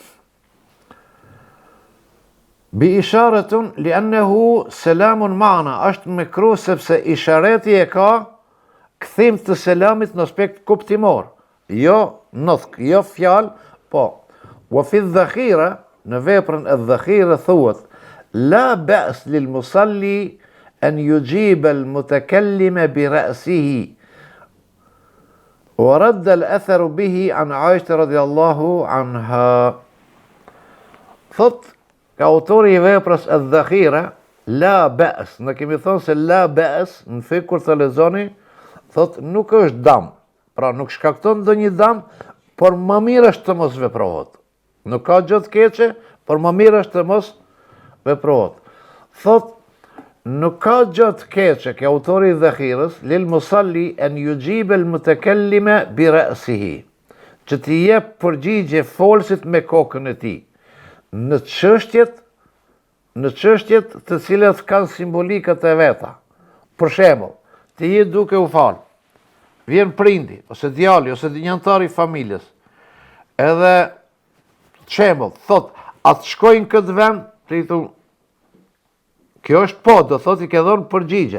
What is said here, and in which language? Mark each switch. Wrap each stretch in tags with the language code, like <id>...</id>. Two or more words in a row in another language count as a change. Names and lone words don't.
<ar>بإشارة لأنه سلام معنى,</ar> <sq>është me kru sepse ishareti e ka kthim të selamit në aspekt kuptimor, jo nutq, jo fjalë, po.</sq> <ar>وفي ذخيرة,</ar> <sq>në veprën e dhakhira thuhet,</sq> <ar>لا بأس للمصلي أن يجيب المتكلم برأسه. ورد الأثر به عن عائشة رضي الله عنها.</ar> <sq>Thot, ka autori i veprës e dhakhira,</sq> <ar>لا بأس,</ar> <sq>në kemi thonë se</sq> <ar>لا بأس,</ar> <sq>në fikë kur të lexoni, thot nuk është dam, pra nuk shkakton ndonjë dam, por më mirë është të mos veprohet. Nuk ka gjë të keqe, por më mirë është të mos veprohet. Thot, nuk ka gjë të keqe, ke autori i dhakhirës,</sq> <ar>للمصلي أن يجيب المتكلم برأسه,</ar> <sq>që t'i jep përgjigje folësit me kokën e tij në çështjet të cilat kanë simbolikat e veta. Për shembull, ti je duke u fal, vjen prindi ose djali ose dinjantari i familjes, edhe shembull thot, atë shkojnë këtë vend, ti thu, kjo është po, do thot i ke dhënë përgjigje.</sq>